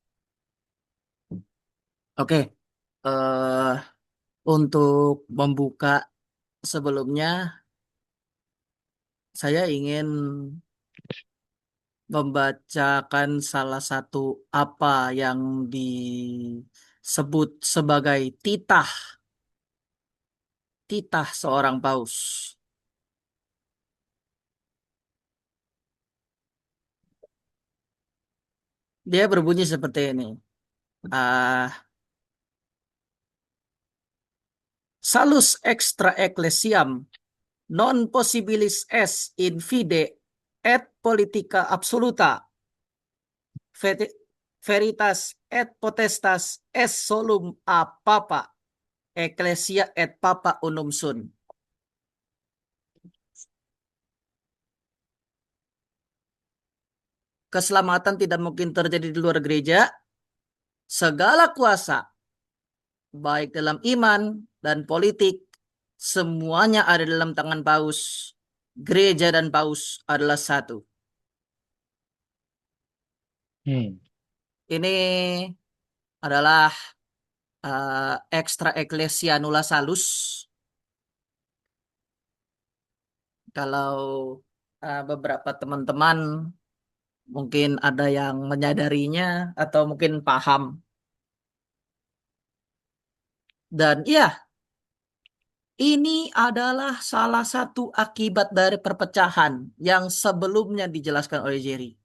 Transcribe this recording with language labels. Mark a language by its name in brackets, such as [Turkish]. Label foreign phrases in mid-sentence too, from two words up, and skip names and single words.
[Indonesian] Oke, eh untuk membuka sebelumnya, saya ingin membacakan salah satu apa yang disebut sebagai titah seorang paus. Dia berbunyi seperti ini. [Latin] Ah, Salus extra ecclesiam non possibilis est in fide et politica absoluta veritas et potestas est solum a papa ecclesia et papa unum sum. [Indonesian] Keselamatan tidak mungkin terjadi di luar gereja. Segala kuasa, baik dalam iman dan politik, semuanya ada dalam tangan paus. Gereja dan paus adalah satu. Ini adalah [Latin] extra ecclesia nulla salus. [Indonesian] Kalau beberapa teman-teman mungkin ada yang menyadarinya atau mungkin paham. Dan iya, ini adalah salah satu akibat dari perpecahan yang sebelumnya dijelaskan oleh Jerry.